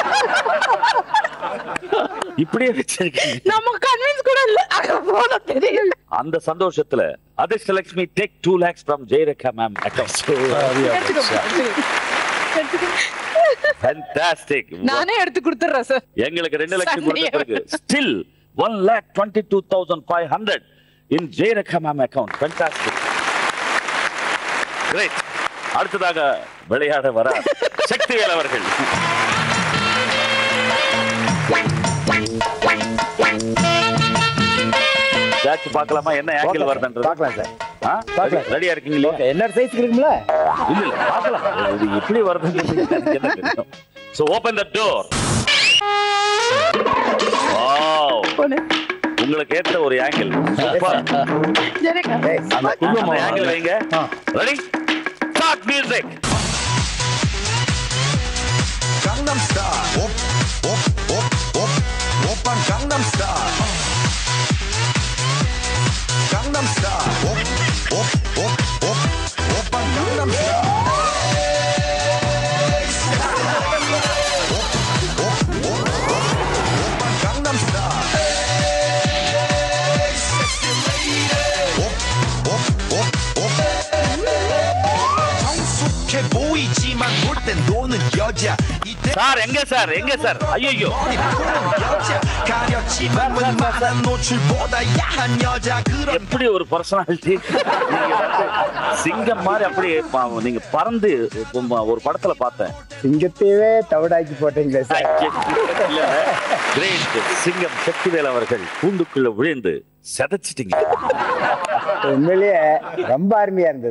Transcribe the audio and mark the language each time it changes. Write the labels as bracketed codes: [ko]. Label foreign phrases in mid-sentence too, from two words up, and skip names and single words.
[ta] இப்படியே வச்சிருக்கீங்க. நம்ம கன்வின்ஸ் கூட இல்ல. போல தெரியல. அந்த சந்தோஷத்துல அதிர்ஷ்டலட்சுமி [en] take 2 lakhs from ஜெயரேகா ma'am account. Fantastic. [ta] நானே எடுத்து கொடுத்துறேன் சார். எங்களுக்கு 2 லட்சம் கொடுத்திருக்கு. [en] Still 1,22,500 in ஜெயரேகா ma'am account. Fantastic. Great. [ta] அடுத்ததாக விளையாட வர சக்திவேல் அவர்கள். ஜாக்கி பார்க்கலாமா என்ன ஆங்கிள் வருதுன்றது? பார்க்கலாம் சார். பார்க்கலாம். ரெடியா இருக்கீங்களா? என்ன சைஸ் இருக்குங்களா? இல்ல பார்க்கலாம். இது எப்படி வருதுன்னு எனக்கு என்ன தெரியும். [en] So open the door. Wow. [ta] உங்களுக்கு ஏத்த ஒரு ஆங்கிள். சூப்பர். அந்த குடும்பம் ஆங்கிள் வைங்க. ரெடி? [en] start music. Gangnam Style. Op, op, op, op. Open Gangnam Style. Gangnam Style. Op, op, op, op. Open Gangnam Style. Open Gangnam Style. Sexy lady. Op, op, op, op. [ko] 정숙해 맘 볼 땐 노는 여자 이때 [ta] சார் எங்க சார் எங்க சார் ஐயோ [ko] 머리 보는 여자 가렸지만 웬만한 노출보다 야한 여자 그런 [ta] எப்படி ஒரு பர்சனாலிட்டி நீங்க வந்து சிங்கம் மாதிரி அப்படியே நீங்க பறந்து ஒரு படத்துல பார்த்தேன் சிங்கத்தையே தவிடாக்கி போட்டீங்களே சார். கிரேட் சிங்கம் சக்திவேல் அவர்கள் கூண்டுக்குள்ள விழுந்து செதச்சிட்டீங்க. உண்மையிலேயே ரொம்ப அருமையா இருந்தது.